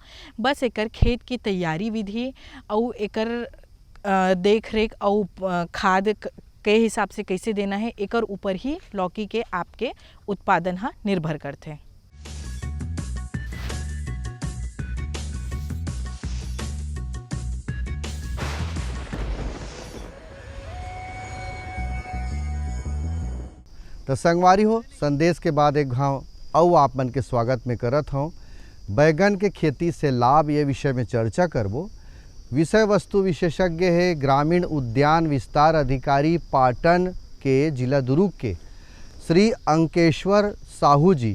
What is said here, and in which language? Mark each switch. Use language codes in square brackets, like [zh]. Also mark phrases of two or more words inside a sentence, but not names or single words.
[hne] बस एकर खेत की तैयारी विधि और एकर देख रेख और खाद के हिसाब से कैसे देना है, एकर ऊपर ही लौकी के आपके उत्पादन हा निर्भर करते। तो संगवारी हो, संदेश के बाद एक घाव और आप मन के स्वागत में करत हूँ। बैगन के खेती से लाभ ये विषय में चर्चा करबो। विषय वस्तु विशेषज्ञ है ग्रामीण उद्यान विस्तार अधिकारी पाटन के जिला दुर्ग के श्री अंकेश्वर साहू जी।